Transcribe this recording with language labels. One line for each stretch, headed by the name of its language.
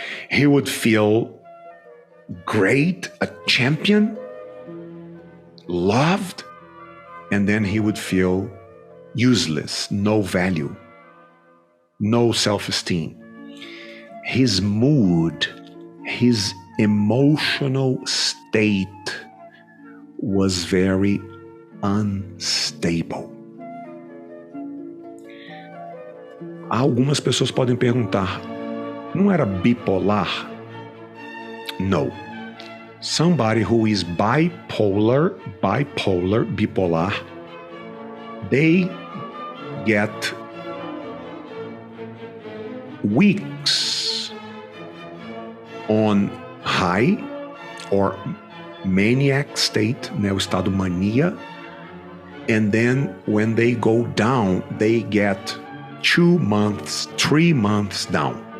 English: He would feel great, a champion, loved, and then he would feel useless, no value, no self-esteem. His mood, his emotional state was very unstable.
Portuguese: Algumas pessoas podem perguntar, não era bipolar?
English: No. Somebody who is bipolar, bipolar, they get weeks on high or maniac state, né,
Portuguese: o estado mania,
English: and then when they go down, they get 2 months, 3 months down.